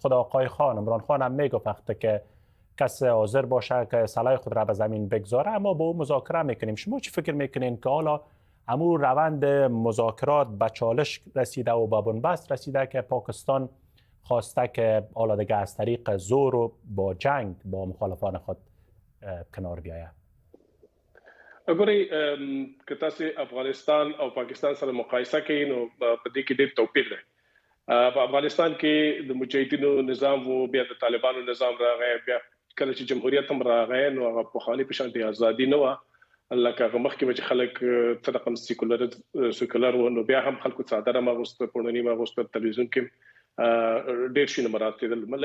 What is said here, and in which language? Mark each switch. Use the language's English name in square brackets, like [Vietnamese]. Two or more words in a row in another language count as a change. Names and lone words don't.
[Persian] خود آقای خان، عمران خان هم میگفت که کسی حاضر باشه که سلاح خود را به زمین بگذاره، اما با او مذاکره میکنیم. شما چی فکر میکنین که حالا امو روند مذاکرات به چالش رسیده و به بنبست رسیده که پاکستان خواسته که حالا دیگه از طریق زور و با جنگ با مخالفان خود کنار بیاید؟ [Pashto] وګورئ که تاسو افغانستان او پاکستان سره مقایسه کوئ نو په دې کې ډېر توپیر دی. په افغانستان کې د مجاهدینو نظام او بیا د طالبانو نظام راغی، بیا کله چې جمهوریت هم راغی نو هغه پخواني په شان د ازادي نه وه، لکه هغه مخکې چې خلک څه رقم سیکولر و، نو بیا هم خلکو څادر هم اغوسته، پوړني هم اغوسته، تلویزیون کې ډېر شي مراد کېدل.